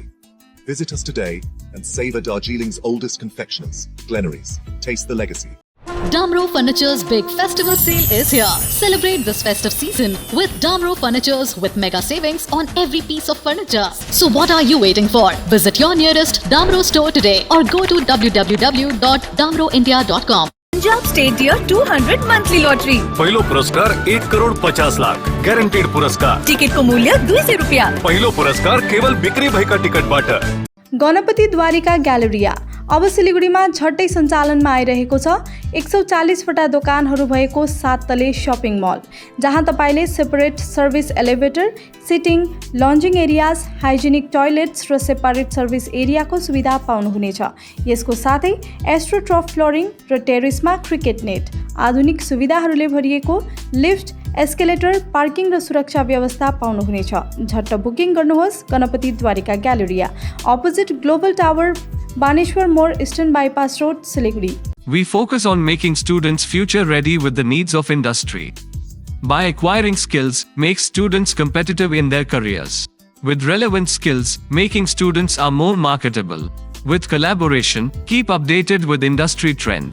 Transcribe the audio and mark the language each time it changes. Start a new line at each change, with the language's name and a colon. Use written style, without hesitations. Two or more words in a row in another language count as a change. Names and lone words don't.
English: Visit us today and savor Darjeeling's oldest confectioners. Glenaries, taste the legacy. Damro Furniture's big festival sale is here. Celebrate this festive season with Damro Furnitures with mega savings on every piece of furniture. So what are you waiting for? Visit your nearest Damro store today or go to www.damroindia.com.
Nepali: पंजाब स्टेट डियर 200 मंथली लॉटरी। पहिलो पुरस्कार 1 करोड़ 50 लाख गॅरंटीड पुरस्कार टिकट को मूल्य 200 रुपया। पहिलो पुरस्कार केवल बिक्री भई का टिकट बाट गणपति द्वारिका ग्यालेरिया अब सिलिगुडीमा झट्टै सञ्चालनमा आइरहेको छ। 140 वटा दोकानहरू भएको 7 तले सपिङ मल जहाँ तपाईले
English: separate service elevator, sitting, lounging areas, hygienic toilets
Nepali: र
English: separate service
Nepali: एरियाको सुविधा पाउनुहुनेछ। यसको साथै
English: astroturf flooring
Nepali: र टेरेसमा
English: cricket net,
Nepali: आधुनिक सुविधाहरूले भरिएको लिफ्ट, एस्केलेटर, पार्किङ र सुरक्षा व्यवस्था पाउनुहुनेछ। झट्ट बुकिङ गर्नुहोस्। गणपति द्वारिका ग्यालेरिया, अपोजिट ग्लोबल टावर, बानेश्वर मोड़, ईस्टर्न बाईपास रोड, सिलीगुड़ी।
English: We focus on making students future ready with the needs of industry. By acquiring skills, make students competitive in their careers. With relevant skills, making students are more marketable. With collaboration, keep updated with industry trends.